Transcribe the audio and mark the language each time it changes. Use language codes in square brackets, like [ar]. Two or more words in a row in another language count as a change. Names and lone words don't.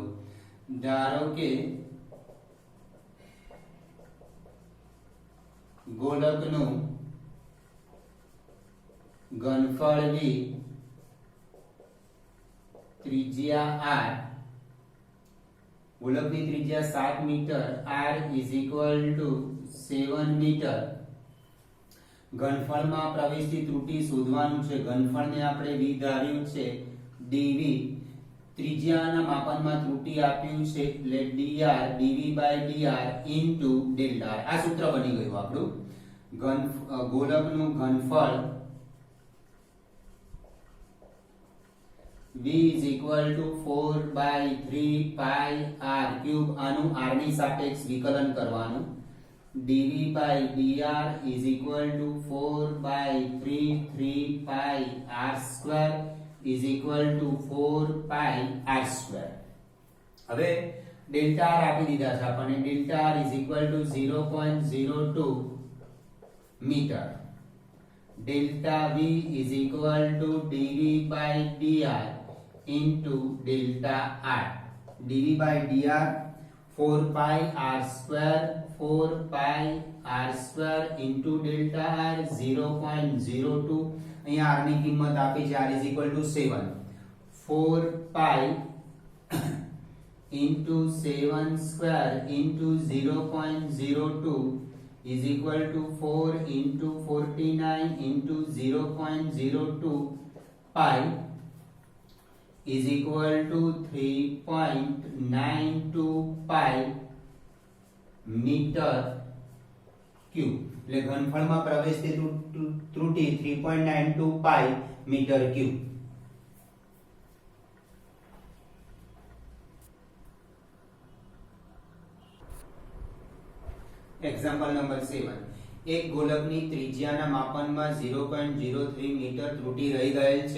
[gu] ધારો કે ગોલકનું ઘનફળ v ત્રિજ્યા r, ગોલકની ત્રિજ્યા 7 મીટર, [en] r is equal to 7 મીટર. [gu] ઘનફળમાં પ્રવેશતી ત્રુટિ શોધવાનું છે. ઘનફળને આપણે v ધાર્યું છે dv, ત્રિજ્યાના માપનમાં ત્રુટિ આપ્યું છે એટલે [en] dr dv by dr into delta r. [gu] આ સૂત્ર બની ગયું આપણું. ગોલકનું ઘનફળ [en] v is equal to 4 by 3 pi r cube. [gu] આનું r ની સાપેક્ષ વિકલન કરવાનું. [en] dv by dr is equal to 4 by 3 pi r square is equal to 4 pi r square. [gu] હવે ડેલ્ટા r આપી દીધા છે આપણને. [en] ડેલ્ટા r is equal to 0.02 મીટર. ડેલ્ટા v is equal to dv by dr into delta r. dv by dr 4 pi r square, 4 pi r square into delta r 0.02. [gu] અહીંયા r ની કિંમત આપી છે, [en] r is equal to 7. 4 pi into 7 square into 0.02 is equal to 4 into 49 into 0.02 pi is equal to 3.92 pi meter cube. [gu] એટલે ઘનફળમાં પ્રવેશતી ત્રુટિ [en] 3.92 pi meter cube. [gu] એક્ઝામ્પલ નંબર 7 એક ગોલકની ત્રિજ્યાના માપનમાં 0.03 મીટર ત્રુટિ રહી ગયેલ છે.